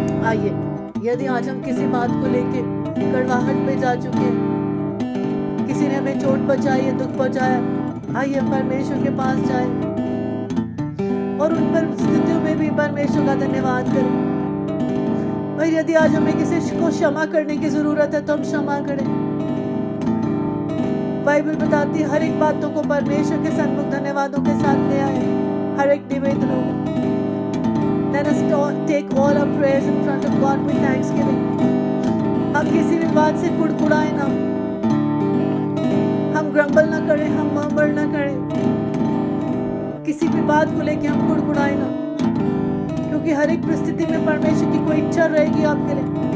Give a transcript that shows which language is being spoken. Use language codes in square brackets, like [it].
[hi] आइए, यदि आज हम किसी बात को लेके कड़वाहट पे जा चुके हैं, किसी ने हमें चोट पहुंचाई है, दुख पहुंचाया, आइए परमेश्वर के पास जाए और उन परिस्थितियों में भी परमेश्वर का धन्यवाद करें। और यदि आज हमें किसी को क्षमा करने की जरूरत है तो हम क्षमा करें। बाइबल बताती है हर एक बातों को परमेश्वर के सन्मुख धन्यवादों के साथ ले आए, हर एक निवेदनों को। [en] Let us take all our prayers in front of God with thanksgiving. [hi] हम किसी भी बात से कुड़कुड़ाए ना, हम ग्रम्बल ना करें, हम मर्मर ना करें। किसी भी बात को लेके हम कुड़कुड़ाए ना, क्योंकि हर एक परिस्थिति में परमेश्वर की कोई इच्छा रहेगी आपके लिए।